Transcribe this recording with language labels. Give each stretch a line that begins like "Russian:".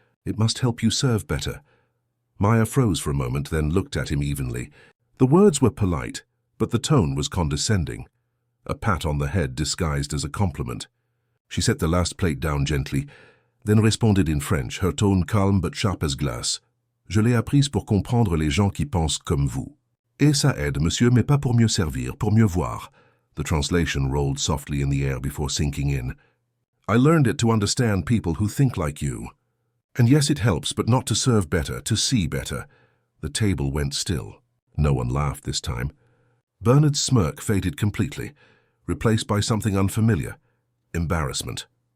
English: It must help you serve better." Maya froze for a moment, then looked at him evenly. The words were polite, but the tone was condescending, a pat on the head disguised as a compliment. She set the last plate down gently, then responded in French, her tone calm but sharp as glace.
French: "Je l'ai apprise pour comprendre les gens qui pensent comme vous. Et ça aide, monsieur, mais pas pour mieux servir, pour mieux voir."
English: The translation rolled softly in the air before sinking in. "I learned it to understand people who think like you. And yes, it helps, but not to serve better, to see better." The table went still. No one laughed this time. Bernard's smirk faded completely, replaced by something unfamiliar, embarrassment.